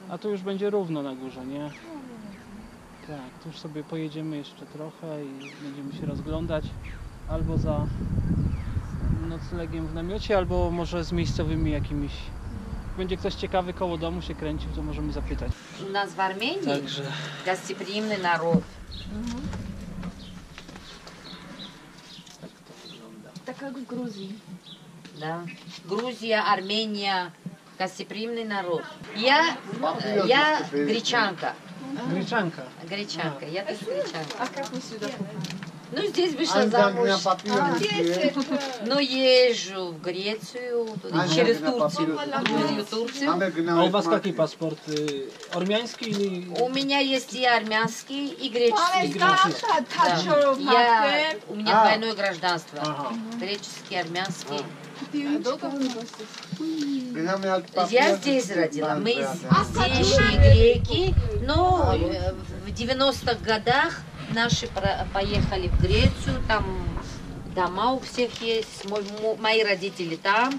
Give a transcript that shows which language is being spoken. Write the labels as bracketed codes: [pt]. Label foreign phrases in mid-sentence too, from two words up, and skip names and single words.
[pl] A tu już będzie równo na górze, nie? Tak, tu już sobie pojedziemy jeszcze trochę i będziemy się rozglądać albo za noclegiem w namiocie, albo może z miejscowymi jakimiś. Będzie ktoś ciekawy koło domu się kręcił, to możemy zapytać. [ru] У нас в Армении [pl] Także [ru] гостеприимный народ. [pl] Tak jak w Gruzji. [ru] Да. Грузия, Армения, гостеприимный народ. Я гречанка. [pl] Gryczanka. [ru] Гречанка. Я тоже гречанка. [pl] A jak my сюда [ru] Ну, здесь вышла замуж. Но езжу в Грецию, через Турцию. Грузию, Турцию. [pl] A u was jaki paszport? Ormiański ili [ru] У меня есть и армянский, и греческий. [pl] grecki? [ru] Да. У меня двойное гражданство. [pl] Aha. [ru] Греческий, армянский. Я Я здесь родила. Мы здешние греки, но в 90-х годах наши поехали в Грецию, там дома у всех есть, мои родители там.